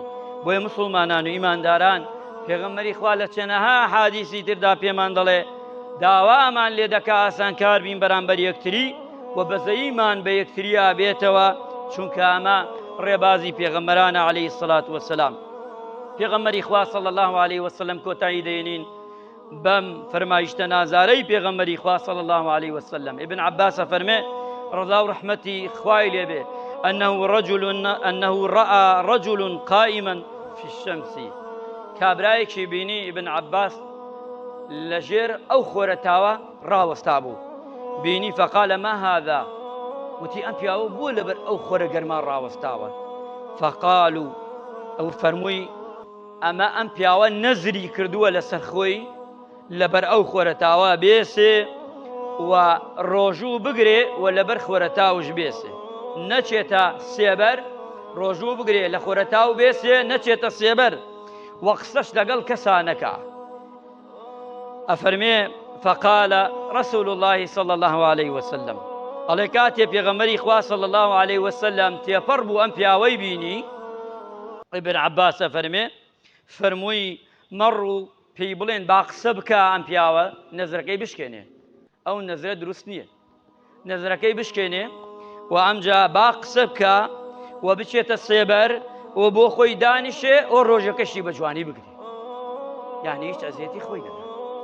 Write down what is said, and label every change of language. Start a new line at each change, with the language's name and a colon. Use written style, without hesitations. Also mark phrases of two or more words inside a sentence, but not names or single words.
Central Kurdish: بۆیە مسلمانان و ئیمانداران پێغەمبەری خوا لە چەنەها حادیسی تردا پێمان دەڵێ داوامان لێ دەکا ئاسانکار بین بەرامبەر یەکتری و بەزەییمان بە یەکتریا بێتەوە، چونکە ئەمە ڕێبازی پێغەمبەرانە
Arabic: عەلەیهی سەڵات وەسەلام.
Central Kurdish: پێغەمبەری خوا
Arabic: صلی الله علیه وسلم
Central Kurdish: کۆتایی دێنین بەم فەرمایشتە نازارەی پێغەمبەری خوا
Arabic: صلی الله علیه وسلم.
Central Kurdish: ابن عباس فەرمێ ڕەضا و ڕەحمەتی خوای لێبێ
Arabic: أنه رأى رجل قائما في الشمس،
Central Kurdish: کابرایەکی بینی ابن عباس لەژێر ئەو خۆرەتاوە ڕاوەستا بوو، بینی
Arabic: فقال ما هذا،
Central Kurdish: وتی ئەم پیاوە بووە لەبەر ئەو خۆرە گەرمان ڕاوەستاوە. فقالوا ئەو فەرمووی ئەمە ئەم پیاوە نەزری کردووە لەسەر خۆی لەبەر ئەو خۆرەتاوە بێسێ و ڕۆژوو بگرێ و لەبەر خۆرەتاوش بێسێ، نەچێتە سێبەر، ڕۆژوو بگرێ لە خۆرەتاو بێسێ، نەچێتە سێبەر و قسەش لەگەڵ کەسا نەکا.
Arabic: ئەفەرمێ فقال رسول الله صلى الله عليه وسلم،
Central Kurdish: ئەڵێ کاتێ پێغەمبەری خوا
Arabic: صلى الله عليه
Central Kurdish: وسلم تێپەڕ بوو ئەم پیاوەی بینی، ابن عباس فەرمووی مەڕ و پێی بڵێن با قسە بکە ئەم پیاوە نەزرەکەی بشکێنێ، ئەو نەزرە دروست نییە، نەزرەکەی بشکێنێ و ئەمجا با قسە بکە و بچێتە سێبەر و بۆ خۆی دانیشێ ئەو ڕۆژەکەشی بە جوانی بگرێ، یعنی هیچ ئەزیەتی خۆی نەدا.